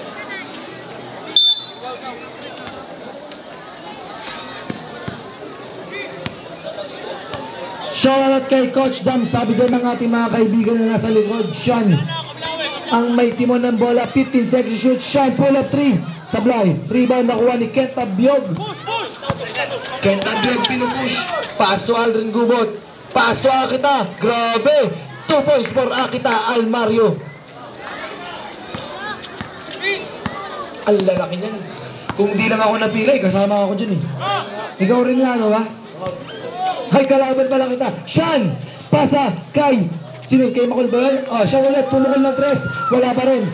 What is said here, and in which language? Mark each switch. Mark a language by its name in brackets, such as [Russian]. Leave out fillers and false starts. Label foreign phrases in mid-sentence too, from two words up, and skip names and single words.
[Filipino] Shoutout kay Coach Dam, sabi din ng ating mga kaibigan na nasa likod. Sean, ang may timon ng bola, 15 [English] seconds shoot. Sean, pull up 3, [Filipino] sablay. Rebound nakuha ni Kenta Biog. Kenta Biog pinupush. [English] Pass to Aldrin Gubot. Pass to Akita. Grabe. 2 points for Akita Almario. [Filipino] Ang lalaki niyan. Kung di lang ako napilay, kasama ako dyan eh. Ikaw rin nga, ano ba? Hay, kalaban pa lang kita. Sean, pasa kay, sino kay Makol ba yun? Sean ulit, pumukol ng 3. Wala pa rin.